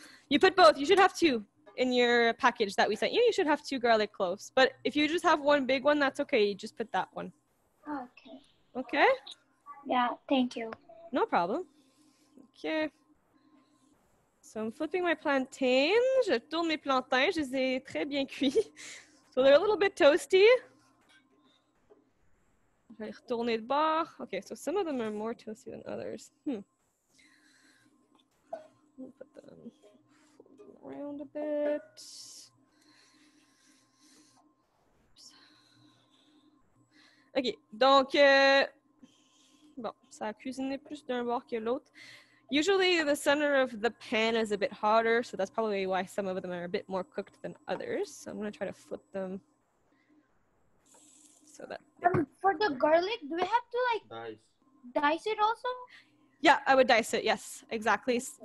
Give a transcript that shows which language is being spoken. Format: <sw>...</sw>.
<en>You put both. You should have 2 in your package that we sent you. You should have 2 garlic cloves. But if you just have one big one, that's okay. You just put that one. Okay. Okay? Yeah, thank you. No problem. Okay. So I'm flipping my plantains.</en> <fr>Je tourne mes plantains. Je les ai très bien cuits.</fr> <en>So they're a little bit toasty.</en> <fr>Je vais retourner de bord.</fr> <en>Okay, so some of them are more toasty than others. I'll put them around a bit.</en> <fr>OK, donc, bon, ça a cuisiné plus d'un bord que l'autre.</fr> <en>Usually the center of the pan is a bit hotter, so that's probably why some of them are a bit more cooked than others. So I'm going to try to flip them so that... For the garlic, do we have to like dice it also? Yeah, I would dice it. Yes, exactly.</en>